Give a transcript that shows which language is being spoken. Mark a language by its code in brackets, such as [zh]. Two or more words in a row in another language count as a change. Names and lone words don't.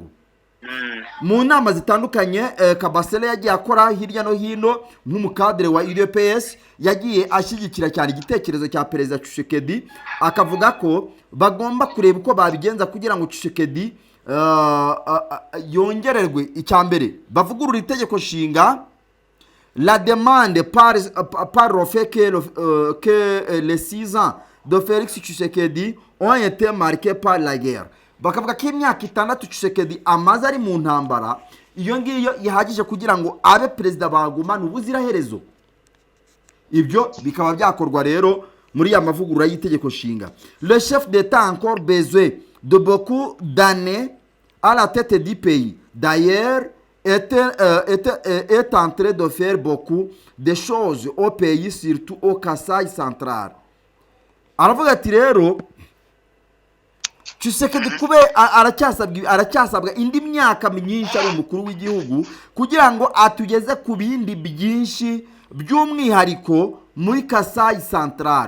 [rw] Mu nama zitandukanye Kabasele yagiye akora hirya no hino nk'umukadere wa UDPS, yagiye ashyigikira cyane igitekerezo cya Perezida Tshisekedi, akavuga ko bagomba kureba uko babigenza kugira ngo Tshisekedi yongererwe. Icyambere bavugurura itegeko nshinga, [fr] la demande par le fait que les 6 ans de Félix Tshisekedi ont été marqués par la guerre. [rw] Bakavuga ko imyaka 6 Tshisekedi amaze ari mu ntambara, iyo ngiyo ihagije kugira ngo abe perezida bagumana ubuziraherezo. Ibyo bikaba byakorwa rero muri ya mavugurura y'itegeko nshinga. [fr] Le chef d'État a encore besoin de beaucoup d'années à la tête du pays. D'ailleurs, est en train de faire beaucoup de choses au pays, surtout au Kasai central. [rw] Aravuga ati rero Tshisekedi kube aracyasabwa indi myaka myinshi ari umukuru w'igihugu kugira ngo atugeze ku bindi byinshi by'umwihariko muri Kasai central.